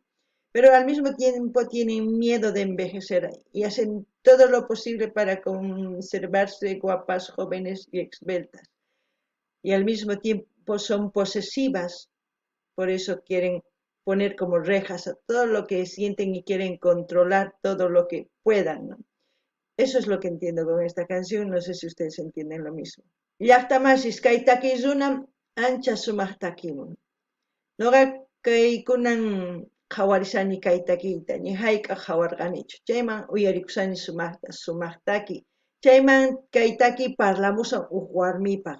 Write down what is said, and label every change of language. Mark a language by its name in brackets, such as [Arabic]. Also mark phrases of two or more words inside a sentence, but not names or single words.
[Spanish] Pero al mismo tiempo tienen miedo de envejecer y hacen todo lo posible para conservarse guapas, jóvenes y esbeltas. Y al mismo tiempo son posesivas, por eso quieren poner como rejas a todo lo que sienten y quieren controlar todo lo que puedan, ¿no? Eso es lo que entiendo con esta canción, no sé si ustedes entienden lo mismo. [Quechua] Llaqtamashis kay takiykunam ancha sumaqtakimun. Nuqa kaykunan qawarisani kay takiyta, ni hayk'a qawarqanichu. Chayman uyarikusani sumaqtaki. Chayman kay taki parlamusan huk warmipaq.